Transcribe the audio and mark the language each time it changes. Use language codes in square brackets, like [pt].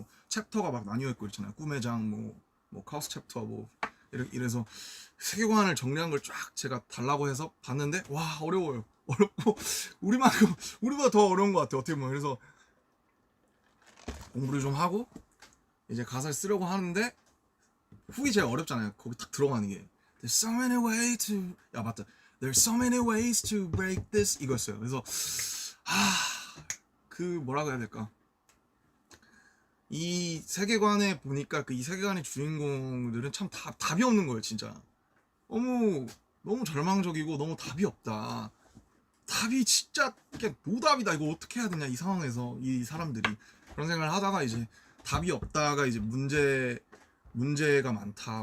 [ko] 뭐 챕터가 막 나뉘어 있고 있잖아요. 꿈의 장, 뭐 카우스 챕터 뭐 이래서 세계관을 정리한 걸 쫙 제가 달라고 해서 봤는데 와 어려워요. 어렵고 우리보다 더 어려운 것 같아요. 어떻게 보면 그래서 공부를 좀 하고 이제 가사를 쓰려고 하는데 훅이 제일 어렵잖아요. 거기 딱 들어가는 게 [en] There's so many ways to [ko] 야 맞다 [en] There's so many ways to break this [ko] 이거였어요. 그래서 그 뭐라고 해야 될까 이 세계관에 보니까 그 이 세계관의 주인공들은 참 답이 없는 거예요. 진짜 너무 절망적이고 너무 답이 없다. 답이 진짜 이게 노답이다. 이거 어떻게 해야 되냐 이 상황에서 이 사람들이 그런 생각을 하다가 이제 답이 없다가 이제 문제가 많다.